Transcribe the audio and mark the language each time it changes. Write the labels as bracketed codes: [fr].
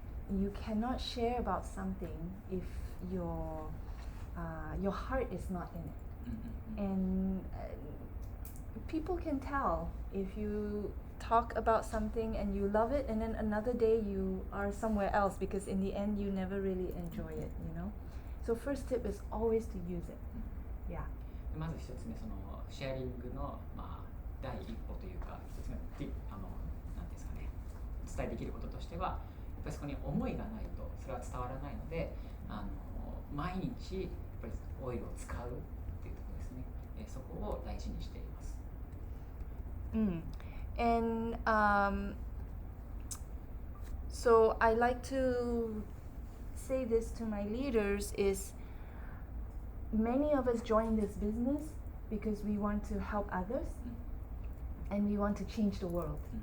[en] You cannot share about something if your heart is not in it. And people can tell if you talk about something and you love it, and then another day you are somewhere else, because in the end you never really enjoy it, So first tip is always to use it. Yeah. [ja] まず一つ目、そのシェアリングの第一歩というか、一つ目のなんていうんですかね、伝えできることとしては、やっぱりそこに思いがないとそれは伝わらないので、毎日やっぱりオイルを使うっていうところですね。そこを大事にしています。 [en] And so I like to say this to my leaders is, many of us join this business because we want to help others and we want to change the world.